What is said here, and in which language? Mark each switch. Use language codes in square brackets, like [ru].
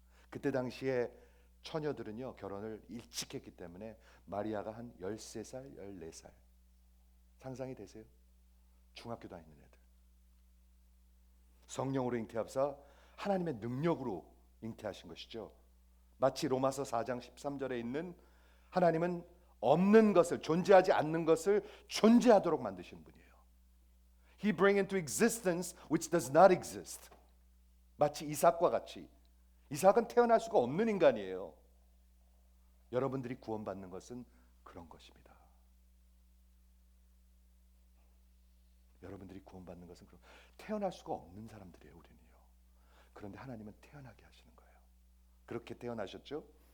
[ko] 그때 당시에 처녀들은요, 결혼을 일찍 했기 때문에 마리아가 한 13살, 14살. 상상이 되세요? 중학교 다니는 애들. 성령으로 잉태하사 하나님의 능력으로 잉태하신 것이죠. 마치 로마서 4장 13절에 있는 하나님은 없는 것을, 존재하지 않는 것을 존재하도록 만드신 분이에요. [en] He bring into existence which does not exist. [ko] 마치 이삭과 같이. 이삭은 태어날 수가 없는 인간이에요. 여러분들이 구원받는 것은 그런 것입니다. 여러분들이 구원받는 것은 태어날 수가 없는 사람들이에요, 우리는요. 그런데 하나님은 태어나게 하시는 거예요. 그렇게 태어나셨죠?